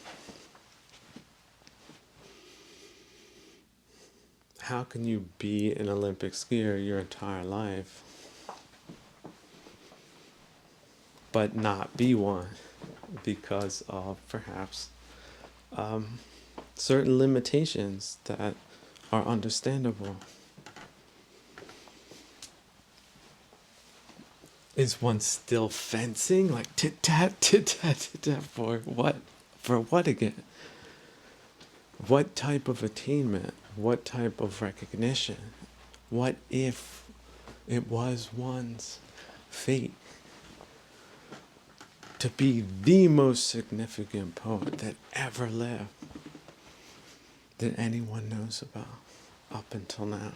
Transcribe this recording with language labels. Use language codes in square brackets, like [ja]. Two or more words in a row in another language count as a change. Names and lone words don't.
[en] How can you be an Olympic skier your entire life, but not be one because of perhaps certain limitations that are understandable? Is one still fencing? Like tit-tat, tit-tat, tit-tat, for what? For what again? What type of attainment? What type of recognition? What if it was one's fate to be the most significant poet that ever lived, that anyone knows about up until now?